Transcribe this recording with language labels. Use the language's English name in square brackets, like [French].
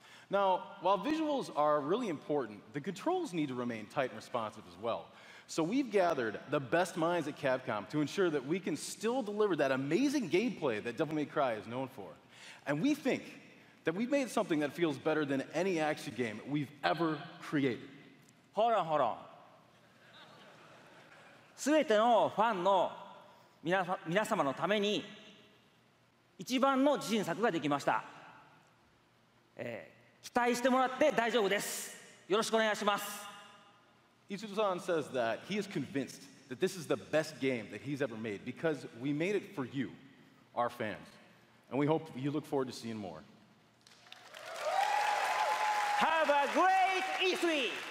[English] Now, while visuals are really important, the controls need to remain tight and responsive as well. So we've gathered the best minds at Capcom to ensure that we can still deliver that amazing gameplay that Devil May Cry is known for. And we think that we've made something that feels better than any action game we've ever created. Hold on. [Japanese] すべてのファンの皆様のために一番の自信作ができました。期待してもらって大丈夫です。よろしくお願いします。 [English] Itsuto-san says that he is convinced that this is the best game that he's ever made because we made it for you, our fans. And we hope you look forward to seeing more. Have a great E3!